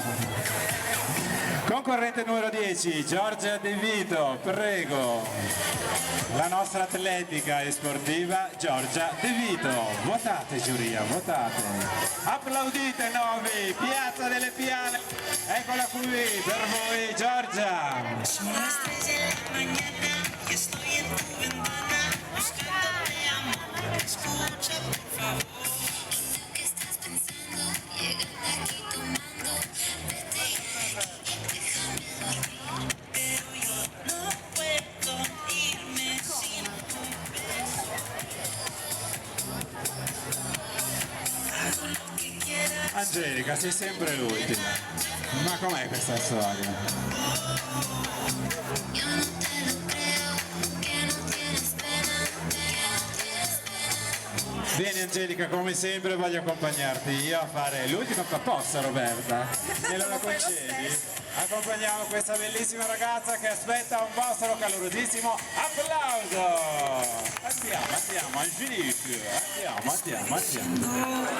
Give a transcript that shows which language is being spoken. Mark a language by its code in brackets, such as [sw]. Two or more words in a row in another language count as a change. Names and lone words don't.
[it] Concorrente numero 10, Giorgia De Vito, prego. La nostra atletica e sportiva Giorgia De Vito. Votate giuria, votate. Applaudite Novi, Piazza delle Piane. Eccola qui per voi Giorgia. [es] Son las 3 de la mañana y estoy en tu ventana buscándote amor. Escucha por favor. ¿Qué estás pensando? Llegando aquí tomando. Vete ya de aquí, déjame dormir. Pero yo no puedo irme sin un beso. Hago lo que quieras. [it] Angelica, sei sempre l'ultima. Ma com'è questa storia? [es] Yo no te lo creo, que no tienes pena, que no tienes pena. [it] Vieni Angelica, come sempre voglio accompagnarti io a fare l'ultima proposta, Roberta. Me lo concedi? Accompagniamo questa bellissima ragazza che aspetta un vostro calorosissimo applauso. Andiamo, Angelique. Andiamo.